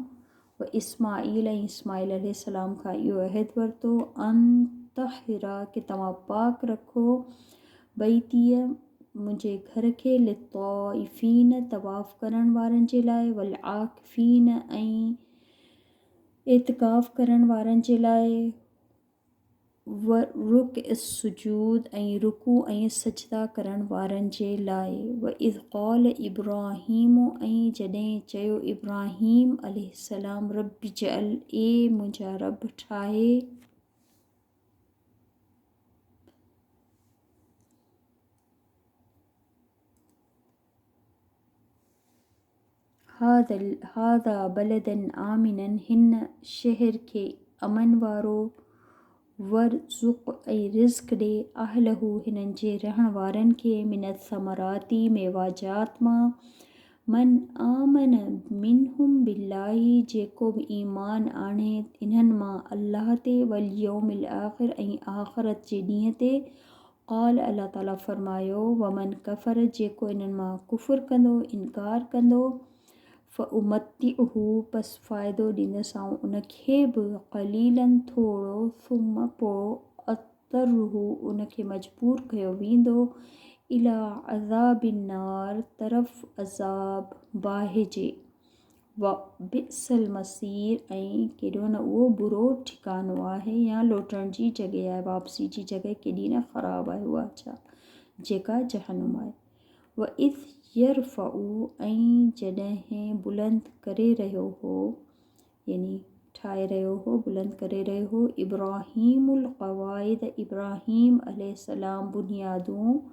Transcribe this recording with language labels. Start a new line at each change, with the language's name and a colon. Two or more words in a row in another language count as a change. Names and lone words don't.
Sindhi: व इस्माईल ऐं इस्माईल अलैहिस्सलाम खां इहो अहद वरितो,
Arabic: أن طهرا
Sindhi: कि तव्हां पाक रखो, बैतीअ मुंहिंजे घर खे, लित्ताइफ़ीन तवाफ़ करण वारनि जे लाइ,
Arabic: والعاكفين
Sindhi: ऐं एतिकाफ़ करण वारनि जे लाइ,
Arabic: والركع السجود
Sindhi: ऐं रुकू ऐं सजदा करण वारनि जे लाइ।
Arabic: وإذ قال إبراهيم
Sindhi: ऐं जॾहिं चयो इब्राहीम अलैहिस्सलाम,
Arabic: رب اجعل,
Sindhi: ए मुंहिंजा रब ठाहे,
Arabic: هذا بلدا آمنا,
Sindhi: हिन शहर खे अमन वारो, वरज़ुक़ ऐं रिज़्क़ ॾे, अहलहू हिननि जे रहण वारनि खे,
Arabic: من الثمرات
Sindhi: मेवाजात मां,
Arabic: من آمن منهم بالله
Sindhi: जेको बि ईमान आणे इन्हनि मां अल्लाह ते,
Arabic: واليوم الآخر
Sindhi: ऐं आख़िरत जे ॾींहं ते। क़ाल अल्लाह ताला फ़रमायो,
Arabic: ومن كفر
Sindhi: जेको इन्हनि मां कुफ़ुर कंदो, इनकार कंदो, फ़उमत्तिउहु पस फ़ाइदो ॾींदसां उनखे बि क़लीलन थोरो सुम पोइ अतरुहु उनखे मजबूर कयो वेंदो
Arabic: إلى عذاب النار
Sindhi: तरफ़ अज़ाब बाहि जे
Arabic: وبئس المصير
Sindhi: ऐं केॾो न उहो बुरो ठिकानो आहे या लोटण जी जॻह आहे, वापसी जी जॻह केॾी न ख़राबु आहे उहा छा जेका जहनुम आहे।
Arabic: وإذ يرفع
Sindhi: ऐं जॾहिं बुलंद करे रहियो हो यानी ठाहे रहियो हो बुलंद करे रहियो हो
Arabic: إبراهيم القواعد
Sindhi: इब्राहीम अलैहिस्सलाम बुनियादूं